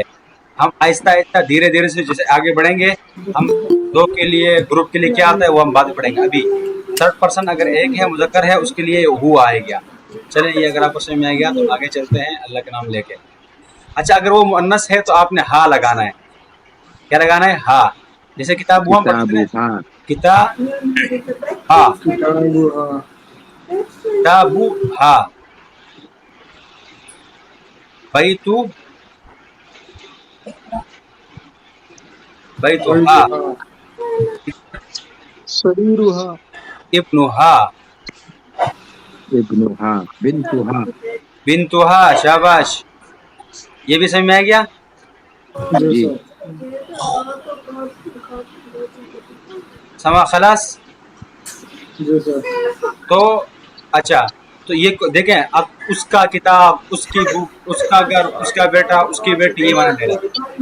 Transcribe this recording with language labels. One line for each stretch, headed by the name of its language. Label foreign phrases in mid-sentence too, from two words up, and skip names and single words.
Urdu: ہم آہستہ آہستہ دھیرے دھیرے سے جیسے آگے بڑھیں گے، ہم دو کے لیے گروپ کے لیے کیا آتا ہے وہ ہم بعد میں پڑھیں گے. ابھی تھرڈ پرسن اگر ایک ہے مذکر ہے اس کے لیے ہو آئے گا. چلیں یہ اگر آپ کو سمجھ میں آ گیا تو آگے چلتے ہیں اللہ کے نام لے کے. اچھا اگر وہ مؤنث ہے تو آپ نے ہا لگانا ہے. کیا لگانا ہے؟ ہا. جیسے کتاب ہوا پڑھتے ہیں
Arabic: کتابها کتاب ہا کتابها کتاب ہا. بیتو بیتو ہا سريرها ابنها ابنها بنتها بنتها.
Urdu: شاباش. یہ بھی سمجھ میں آ گیا؟ جی جی سر
Arabic: سما خلاص.
Urdu: جی سر تو اچھا تو یہ دیکھیں اب اس کا کتاب، اس کی بک، اس کا گھر، اس کا بیٹا، اس کی بیٹی، یہ معنی لے رہا.